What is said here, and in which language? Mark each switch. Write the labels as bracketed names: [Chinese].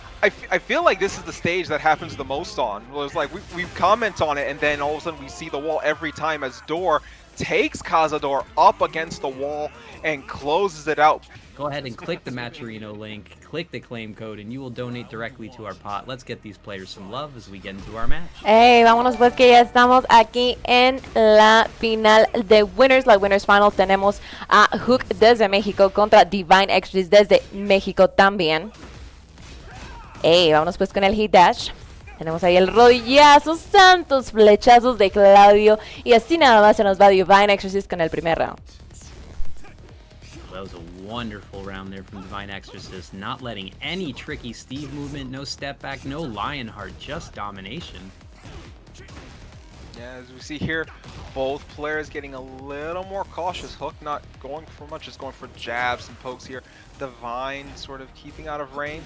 [English] I feel like this is the stage that happens the most on. Well, it's like we comment on it and then all of a sudden we see the wall every time as Dor takes Cazador up against the wall and closes it out. Go ahead and click the Matcherino link, click the claim code, and you will donate directly to our pot. Let's get these players some love as we get into our match. [Spanish] Hey, vámonos pues que ya estamos aquí en la final de Winners. La Winners Final tenemos a Hook desde México contra Divine Extras desde México también. Hey, vámonos pues con el Hit Dash. Tenemos ahí el rodillazo, santos flechazos de Claudio. Y así nada más se nos va Divine Exorcist con el primer round. [English] That was a wonderful round there from Divine Exorcist, not letting any tricky Steve movement, no step back, no Lionheart, just domination. Yeah, as we see here, both players getting a little more cautious. Hook not going for much, just going for jabs and pokes here. Divine sort of keeping out of range.